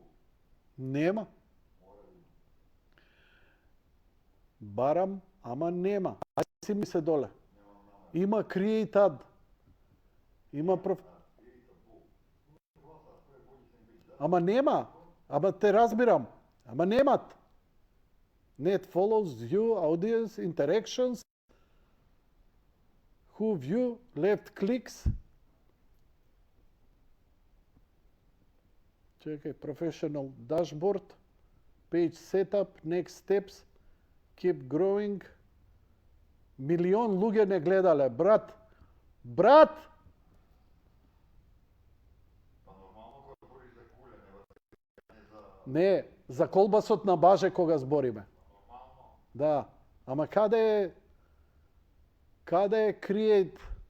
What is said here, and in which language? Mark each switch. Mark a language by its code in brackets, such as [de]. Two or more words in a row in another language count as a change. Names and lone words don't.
[mk] Нема. Барам, ама нема. Ајде си ми се доле. Има [en] create ad. [mk] Има Ама нема. Ама те разбирам. Ама немат. [en] Net follows, view, audience, interactions. Who view, left clicks. Чекай, professional dashboard. Page setup, next steps. Keep growing. [mk] Милион луѓе не гледале. Брат! Брат! Не, за колбасот на Баже кога збориме. Да, ама каде е create?